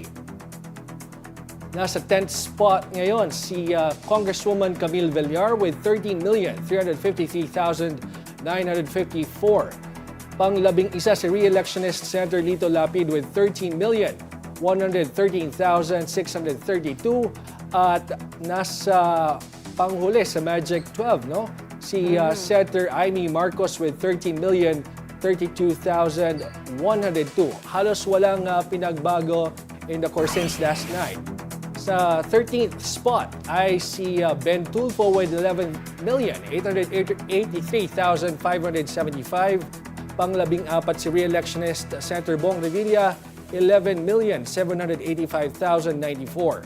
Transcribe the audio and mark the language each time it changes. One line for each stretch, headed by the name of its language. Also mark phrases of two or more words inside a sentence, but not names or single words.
Filipino: Nasa 10th spot ngayon si Congresswoman Camille Villar with 13,353,954. Pang-11 si re-electionist Senator Lito Lapid with 13,113,632. At nasa panghuli sa Magic 12, no? Si Senator Amy Marcos with 13,032,102. Halos walang pinagbago
English: in the course since last night.
Filipino: Sa 13th spot ay si Ben Tulfo with 11,883,575. Pang-14 si re-electionist Senator Bong Revilla, 11,785,094.